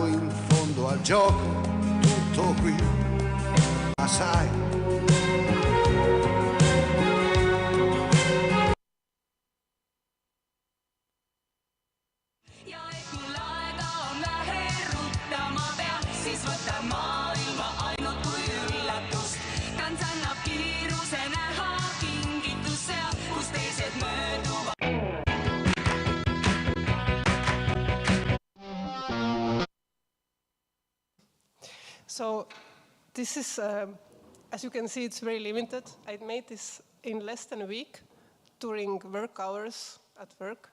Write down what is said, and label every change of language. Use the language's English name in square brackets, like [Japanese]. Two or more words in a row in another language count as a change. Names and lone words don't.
[Italian] in fondo al gioco, tutto qui, ma sai. [Estonian] Ja et mul aega on vähe, rutta ma pean, siis võtan maailma ainult kui üllatust. Kants annab kiiruse näha kingitus seal, kus teised mööduvad. [English] So this is, as you can see, it's very limited. I made this in less than a week during work hours at work.